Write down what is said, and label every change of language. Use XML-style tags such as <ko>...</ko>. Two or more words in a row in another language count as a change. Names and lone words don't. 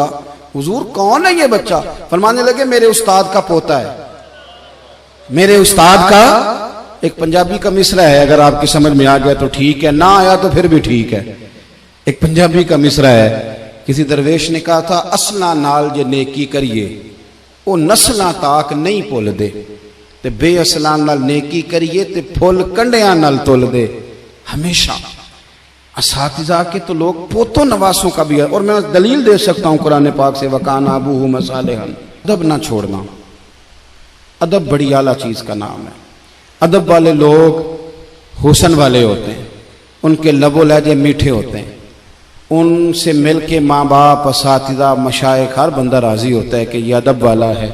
<ur>حضور کون ہے یہ بچہ؟ فرمانے لگے میرے استاد کا پوتا ہے، میرے استاد کا۔ ایک پنجابی کا مصرع ہے، اگر آپ کی سمجھ میں آ گیا تو ٹھیک ہے، نہ آیا تو پھر بھی ٹھیک ہے۔ ایک پنجابی کا مصرع ہے، کسی درویش نے کہا تھا</ur> <pa>اصلاں نال جے نیکی کریے وہ نسلاں تاک نہیں پھول دے، تے بے اصلاں نال نیکی کریے تے پھول کنڈیاں نال تول دے۔</pa> <ur>ہمیشہ اساتذہ کے تو لوگ پوتوں نواسوں کا بھی ہے، اور میں دلیل دے سکتا ہوں قرآن پاک سے،</ur> <ar>وَكَانَ أَبُوهُمَا صَالِحًا۔</ar> <ur>ادب نہ چھوڑنا، ادب بڑی اعلیٰ چیز کا نام ہے۔ ادب والے لوگ حسن والے ہوتے ہیں، ان کے لب و لہجے میٹھے ہوتے ہیں، ان سے مل کے ماں باپ، اساتذہ، مشائخ، ہر بندہ راضی ہوتا ہے کہ یہ ادب والا ہے۔</ur>